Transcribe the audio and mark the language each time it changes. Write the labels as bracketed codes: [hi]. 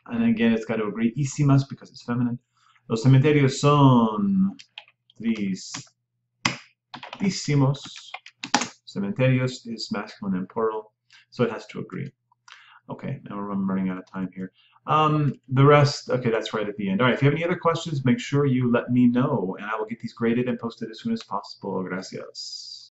[en] And again, it's got to agree. Ísimas because it's feminine. [es] Los cementerios son tristísimos. [en] Cementerios is masculine and plural, so it has to agree. Okay, now I'm running out of time here. The rest, okay, that's right at the end. All right, if you have any other questions, make sure you let me know, and I will get these graded and posted as soon as possible. Gracias.